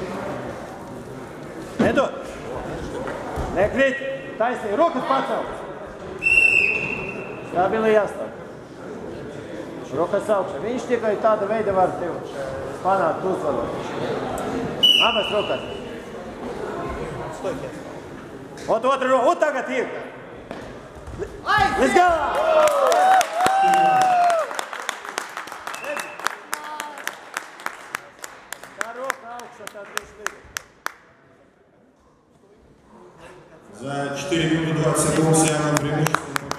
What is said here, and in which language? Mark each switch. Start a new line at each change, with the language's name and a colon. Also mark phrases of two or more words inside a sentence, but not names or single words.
Latvian: Nedod. Nekrīt. Taisnīgi. Rokas pacelt. Stabili jāstāv. Rokas augšā. Viņš tikai tāda veida var tev panākt uzvaru. Abas rokas. Stojies. Otru roku. Tagad ir.
English: Let's go!
Latvian: Tā roka augšā, tā 3 līdzi.
Russian: За 4 минуты 20 секунд Сиана преимущество.